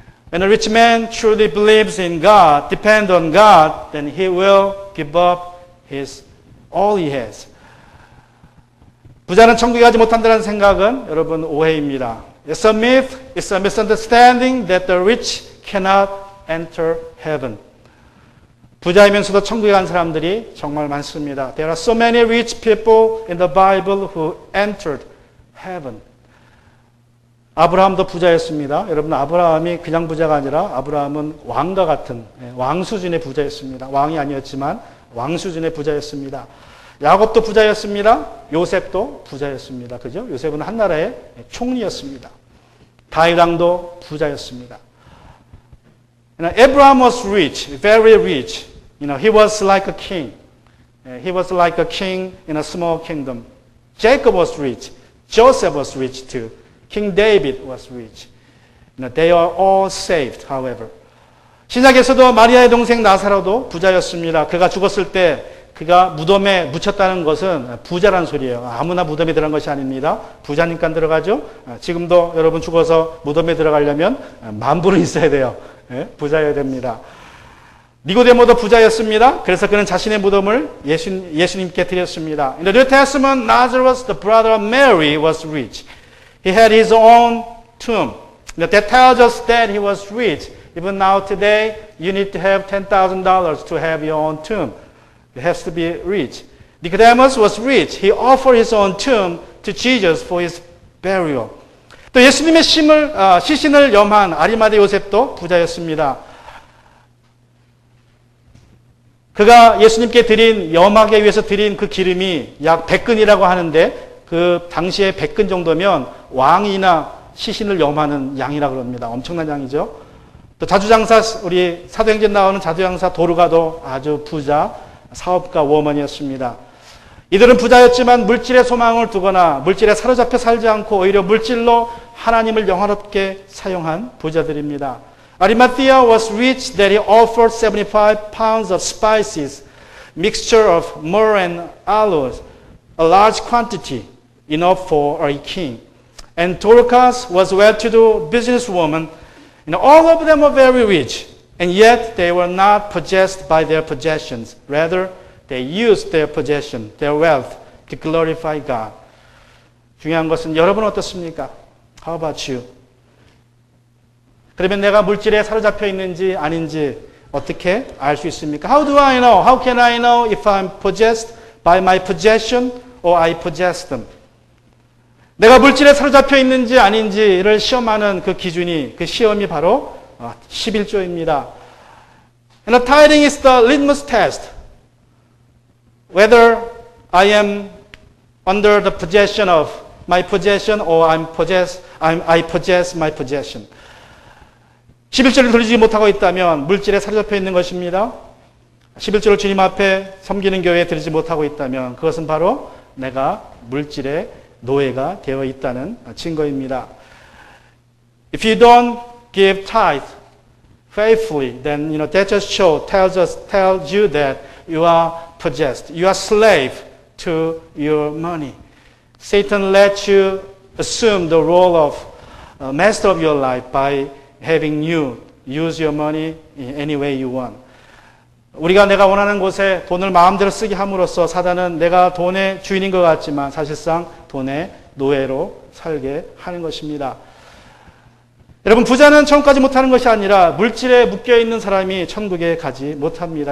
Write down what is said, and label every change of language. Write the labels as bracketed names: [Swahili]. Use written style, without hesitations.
[English] When a rich man truly believes in God, depend on God, then he will give up all he has. [Korean] 부자는 천국에 가지 못한다는 생각은 여러분 오해입니다. [English] It's a myth, it's a misunderstanding that the rich cannot enter heaven. [Korean] 부자이면서도 천국에 간 사람들이 정말 많습니다. [English] There are so many rich people in the Bible who entered heaven. [Korean] 아브라함도 부자였습니다. 여러분, 아브라함이 그냥 부자가 아니라 아브라함은 왕과 같은 왕 수준의 부자였습니다. 왕이 아니었지만 왕 수준의 부자였습니다. 야곱도 부자였습니다. 요셉도 부자였습니다. 그죠? 요셉은 한 나라의 총리였습니다. 다윗 왕도 부자였습니다. [English] Abraham was rich, very rich. He was like a king. He was like a king in a small kingdom. Jacob was rich. Joseph was rich too. King David was rich. They are all saved, however. [Korean] 신약에서도 마리아의 동생 나사로도 부자였습니다. 그가 죽었을 때 그가 무덤에 묻혔다는 것은 부자란 소리예요. 아무나 무덤에 들어간 것이 아닙니다. 부자니까 들어가죠. 지금도 여러분 죽어서 무덤에 들어가려면 만불은 있어야 돼요. 부자여야 됩니다. 니고데모도 부자였습니다. 그래서 그는 자신의 무덤을 예수님께 드렸습니다. [English] In the New Testament, Lazarus, the brother of Mary, was rich. He had his own tomb. That tells us that he was rich. Even now today, you need to have $10,000 to have your own tomb. It has to be rich. Nicodemus was rich. He offered his own tomb to Jesus for his burial. [Korean] 또 예수님의 시신을 염한 아리마대 요셉도 부자였습니다. 그가 예수님께 드린 염하기 위해서 드린 그 기름이 약 100근이라고 하는데 그 당시에 100근 정도면 왕이나 시신을 염하는 양이라고 합니다. 엄청난 양이죠. 또 자주장사, 우리 사도행전 나오는 자주장사 도르가도 아주 부자 사업가 워먼이었습니다. 이들은 부자였지만 물질의 소망을 두거나 물질에 사로잡혀 살지 않고 오히려 물질로 하나님을 영화롭게 사용한 부자들입니다. [English] Arimathea was rich that he offered 75 pounds of spices, mixture of myrrh and aloes, a large quantity, enough for a king. And Dorcas was well-to-do businesswoman. All of them were very rich, and yet they were not possessed by their possessions. Rather, they used their possession, their wealth, to glorify God. [Korean] 중요한 것은 여러분 어떻습니까? [English] How about you? [Korean] 그러면 내가 물질에 사로잡혀 있는지 아닌지 어떻게 알 수 있습니까? [English] How do I know? How can I know if I'm possessed by my possession or I possess them? [Korean] 내가 물질에 사로잡혀 있는지 아닌지를 시험하는 그 기준이, 그 시험이 바로 11조입니다. [English] And the tithing is the litmus test. Whether I am under the possession of my possession or I possess my possession. [Korean] 11조를 드리지 못하고 있다면 물질에 사로잡혀 있는 것입니다. 11조를 주님 앞에 섬기는 교회에 드리지 못하고 있다면 그것은 바로 내가 물질의 노예가 되어 있다는 증거입니다. [English] If you don't give tithe faithfully, then that just tells you that you are possessed. You are slave to your money. Satan lets you assume the role of master of your life by having you use your money in any way you want. [Korean] 우리가 내가 원하는 곳에 돈을 마음대로 쓰게 함으로써 사단은 내가 돈의 주인인 것 같지만 사실상 돈의 노예로 살게 하는 것입니다. 여러분, 부자는 천국까지 못하는 것이 아니라 물질에 묶여있는 사람이 천국에 가지 못합니다.